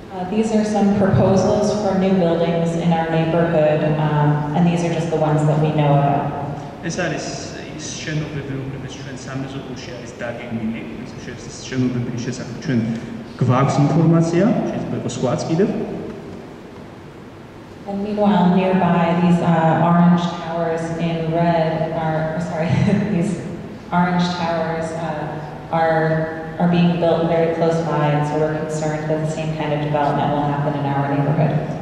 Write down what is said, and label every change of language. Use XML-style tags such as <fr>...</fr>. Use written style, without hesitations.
<en>These are some proposals for new buildings in our neighborhood, and these are just the ones that we know about.</en> <ka>ეს არის ის შენობები, რომლებიც ჩვენ სამეზობლოში არის დაგეგმილი, ეს შენობების შესახებ ჩვენ გვაქვს ინფორმაცია, შეიძლება იყოს სხვაც კიდევ.</ka> <en>And meanwhile, nearby, these orange towers in red these orange towers are being built very close by, and so we're concerned that the same kind of development will happen in our neighborhood.</en>